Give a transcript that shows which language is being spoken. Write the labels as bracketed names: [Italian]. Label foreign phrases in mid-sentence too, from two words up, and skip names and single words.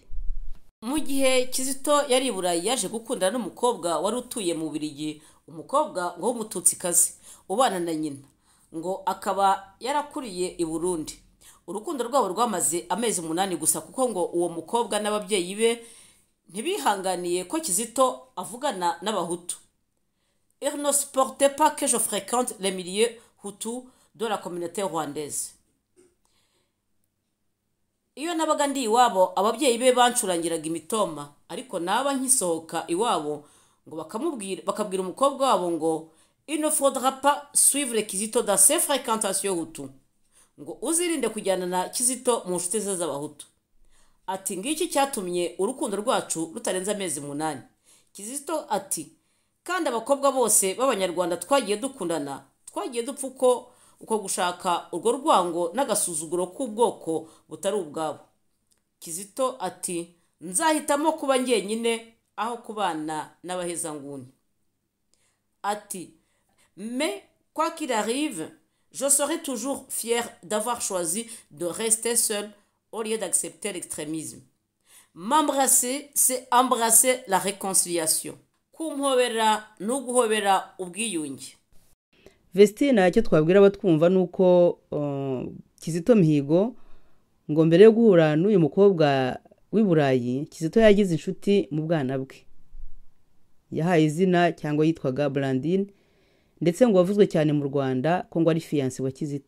[Kinyarwanda] Mu gihe Kizito yari i Burayi yaje gukundana n'umukobwa wari utuye mu Bubiligi, umukobwa ngo w'umututsikazi ubana na nyina, ngo akaba yarakuriye i Burundi. Urukundo rwabo rwamaze amezi 8 gusa, kuko ngo uwo mukobwa n'ababyeyi be ntibihanganiye ko Kizito avugana n'abahutu. [French] Il ne supportait pas que je fréquente les milieux hutus de la communauté rwandaise. [Kinyarwanda] Iyo nabaga ndi iwabo ababyeyi be bancurangiraga imitoma, ariko naba nkisohoka iwabo ngo bakabwira umukobwa wabo ngo [French] il ne faudra pas suivre Kizito dans ses fréquentations hutu, [Kinyarwanda] ngo uzirinde kujyana na Kizito mu nshuti ze z'abahutu. Ati ngiki cyatumye urukundo rwacu rutarenza amezi 8. Kizito ati kandi abakobwa bose b'abanyarwanda twagiye dukundana, twagiye dupfuko uko gushaka urwo rwango n'agasuzuguro k'ubwoko butari ubwabo. Kizito ati nzahitamo kuba ngenyine aho kubana n'abahezanguni. [French] Ati mais quoi qu'il arrive, je serai toujours fier d'avoir choisi de rester seul au lieu d'accepter l'extrémisme. M'embrasser, c'est embrasser la réconciliation. [Kinyarwanda] Kumhobera n'uguhobera ubwiyunge. Vestina icyo twabwira abatwumva nuko Kizito Mihigo ngo mbere yo guhura n'uyu mukobwa w'i Burayi, Kizito yagize inshuti mu bwana bwe yahaye izina cyangwa yitwaga Blandine, ndetse ngo wavuzwe cyane mu Rwanda ko ngo ari fiancé wa Kizito.